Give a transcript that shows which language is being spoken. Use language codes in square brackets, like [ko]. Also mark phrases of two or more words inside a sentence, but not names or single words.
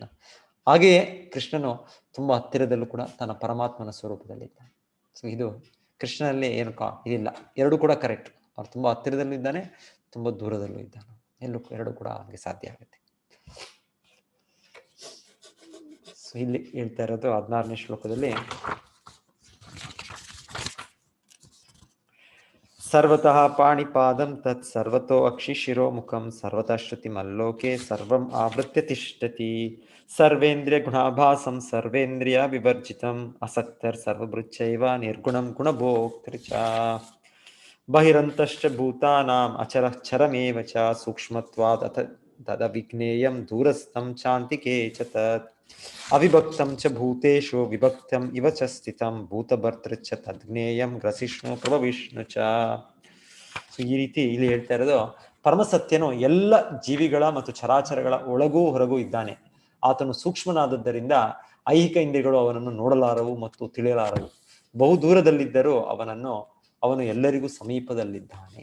[kn] ಹಾಗೆಯೇ ಕೃಷ್ಣನು ತುಂಬಾ ಹತ್ತಿರದಲ್ಲೂ ಕೂಡ ತನ್ನ ಪರಮಾತ್ಮನ ಸ್ವರೂಪದಲ್ಲಿದ್ದಾನೆ. ಸೊ ಇದು ಕೃಷ್ಣನಲ್ಲಿ ಏನು ಇದಿಲ್ಲ, ಎರಡು ಕೂಡ ಕರೆಕ್ಟ್. ಅವ್ರು ತುಂಬಾ ಹತ್ತಿರದಲ್ಲಿದ್ದಾನೆ, ತುಂಬಾ ದೂರದಲ್ಲೂ ಇದ್ದಾನೆ. ಎರಡು ಕೂಡ ಅವನಿಗೆ ಸಾಧ್ಯ ಆಗುತ್ತೆ. ಸೊ ಇಲ್ಲಿ ಹೇಳ್ತಾ ಇರೋದು 16ನೇ ಶ್ಲೋಕದಲ್ಲಿ [sa] ಸರ್ವತಃ ಪಾಣಿಪಾದಂ ತತ್ ಸರ್ವತೋ ಅಕ್ಷಿಶಿರೋ ಮುಖಂ ಸರ್ವತಃ ಶ್ರುತಿ ಮಲ್ಲೋಕೆ ಸರ್ವಂ ಆವೃತ್ಯ ತಿಷ್ಠತಿ ಸರ್ವೇಂದ್ರಿಯ ಗುಣಾಭಾಸಂ ಸರ್ವೇಂದ್ರಿಯ ವಿವರ್ಜಿತಂ ಅಸಕ್ತರ್ ಸರ್ವಭೃಚ್ಚೈವ ನಿರ್ಗುಣಂ ಗುಣಭೋಕ್ತೃ ಚ ಬಹಿರಂತಶ್ಚ ಭೂತಾನಾಂ ಅಚರಶ್ಚರಮೇವ ಚ ಸೂಕ್ಷ್ಮತ್ವಾದ್ ತದವಿಜ್ಞೇಯಂ ದೂರಸ್ಥಂ ಚಾಂತಿಕೆ ಚ ತತ್ ಅವಿಭಕ್ತಂ ಚ ಭೂತೇಷು ವಿಭಕ್ತಂ ಇವ ಚ ಸ್ಥಿತಂ ಭೂತಭರ್ತೃ ಚ ತದ್ಜ್ಞೇಯಂ ಗ್ರಸಿಷ್ಣು ಪ್ರಭವಿಷ್ಣು ಚ. [kn] ಸೊ ಈ ರೀತಿ ಇಲ್ಲಿ ಹೇಳ್ತಾ ಇರೋದು ಪರಮಸತ್ಯನು ಎಲ್ಲ ಜೀವಿಗಳ ಮತ್ತು ಚರಾಚರಗಳ ಒಳಗೂ ಹೊರಗೂ ಇದ್ದಾನೆ. ಆತನು ಸೂಕ್ಷ್ಮನಾದದ್ದರಿಂದ ಐಹಿಕ ಇಂದ್ರಿಯಗಳು ಅವನನ್ನು ನೋಡಲಾರವು ಮತ್ತು ತಿಳಿಯಲಾರವು. ಬಹು ದೂರದಲ್ಲಿದ್ದರೂ ಅವನು ಎಲ್ಲರಿಗೂ ಸಮೀಪದಲ್ಲಿದ್ದಾನೆ.